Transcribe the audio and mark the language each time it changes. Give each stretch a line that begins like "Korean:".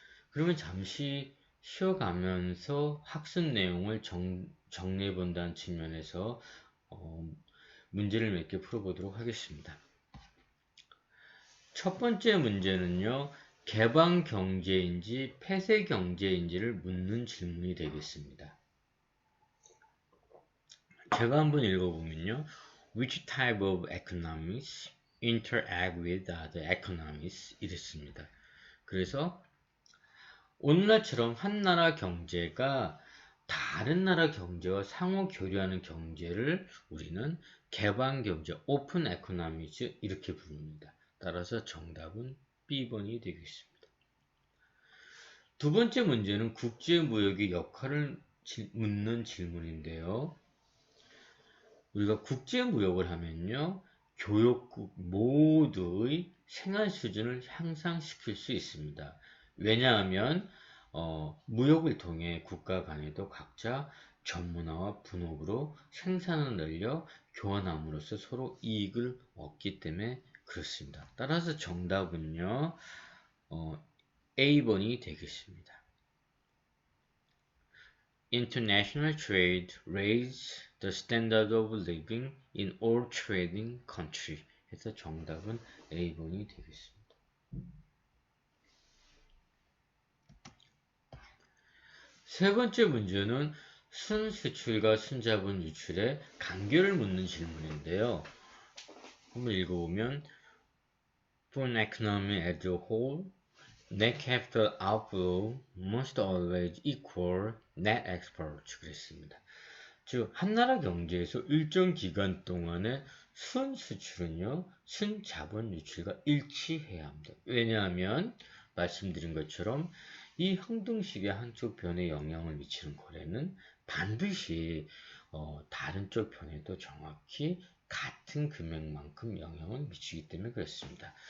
Korean: 그러면 잠시 쉬어가면서 학습 내용을 정리해 본다는 측면에서 문제를 몇 개 풀어보도록 하겠습니다. 첫 번째 문제는요, 개방 경제인지 폐쇄 경제인지를 묻는 질문이 되겠습니다. 제가 한번 읽어보면요,
English: Which type of economics interact with other economics?
Korean: 이랬습니다. 그래서 오늘날처럼 한 나라 경제가 다른 나라 경제와 상호 교류하는 경제를 우리는 개방 경제, 오픈 에코노미즈 이렇게 부릅니다. 따라서 정답은 B번이 되겠습니다. 두 번째 문제는 국제무역의 역할을 묻는 질문인데요. 우리가 국제무역을 하면요, 교역국 모두의 생활 수준을 향상시킬 수 있습니다. 왜냐하면 무역을 통해 국가 간에도 각자 전문화와 분업으로 생산을 늘려 교환함으로써 서로 이익을 얻기 때문에 그렇습니다. 따라서 정답은요, A번이 되겠습니다.
English: International trade raise the standard of living in all trading countries.
Korean: 해서 정답은 A번이 되겠습니다. 세 번째 문제는 순수출과 순자본 유출의 관계를 묻는 질문인데요. 한번 읽어보면
English: For an economy as a whole, net capital outflow must always equal net export.
Korean: 그랬습니다. 즉, 한 나라 경제에서 일정 기간 동안의 순수출은요, 순자본 유출과 일치해야 합니다. 왜냐하면 말씀드린 것처럼 이 항등식의 한쪽 변에 영향을 미치는 거래는 반드시 다른 쪽 변에도 정확히 같은 금액만큼 영향을 미치기 때문에 그렇습니다.